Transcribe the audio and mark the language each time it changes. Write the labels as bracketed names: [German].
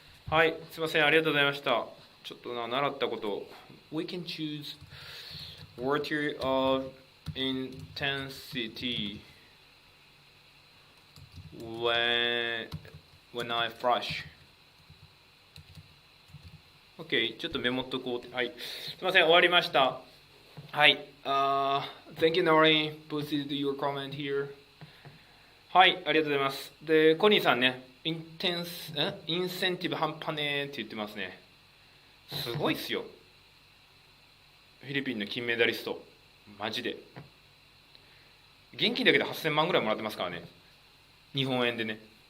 [Japanese] はい、すいません、ありがとうございました。ちょっと習ったこと。 [English] We can choose water of intensity when I flush. [Japanese] OK、ちょっとメモっとこう。はい、すいません、終わりました。はい、 [English] Thank you, Nori. Posted your comment here. [Japanese] はい、ありがとうございます。で、コニーさんね、インセンティブ半端ねーって言ってますね。すごいっすよ。フィリピンの金メダリスト。マジで。現金だけで8000万ぐらいもらってますからね、日本円でね。